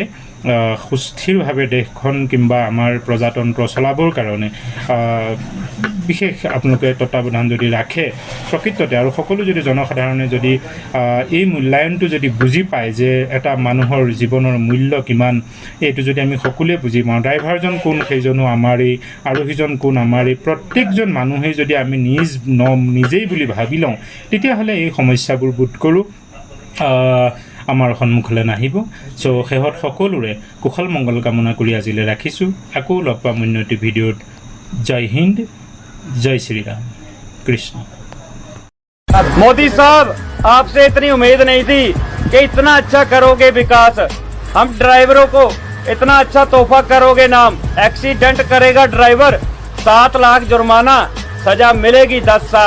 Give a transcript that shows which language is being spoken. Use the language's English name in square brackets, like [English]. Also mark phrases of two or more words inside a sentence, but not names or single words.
[Assamese] সুস্থিৰভাৱে দেশখন কিংবা আমাৰ প্ৰজাতন্ত্ৰ চলাবৰ কাৰণে বিশেষ আপোনালোকে তত্বাৱধান যদি ৰাখে প্ৰকৃততে, আৰু সকলো যদি জনসাধাৰণে যদি এই মূল্যায়নটো যদি বুজি পায় যে এটা মানুহৰ জীৱনৰ মূল্য কিমান, এইটো যদি আমি সকলোৱে বুজি পাওঁ, ড্ৰাইভাৰজন কোন সেইজনো আমাৰেই, আৰোহীজন কোন আমাৰেই, প্ৰত্যেকজন মানুহেই যদি আমি নিজেই বুলি ভাবি লওঁ, তেতিয়াহ'লে এই সমস্যাবোৰ বোধ কৰোঁ আমাৰ সন্মুখলৈ নাহিব। চ' শেহত সকলোৰে কুশল মংগল কামনা কৰি আজিলৈ ৰাখিছোঁ। আকৌ লগ পাম অন্য এটি ভিডিঅ'ত। [Hindi] जय हिन्द, जय श्री राम, कृष्ण। मोदी साहब, आपसे इतनी उम्मीद नहीं थी कि इतना अच्छा करोगे विकास। हम ड्राइवरों को इतना अच्छा तोहफा करोगे नाम। एक्सीडेंट करेगा ड्राइवर 7 लाख जुर्माना, सजा मिलेगी 10 साल।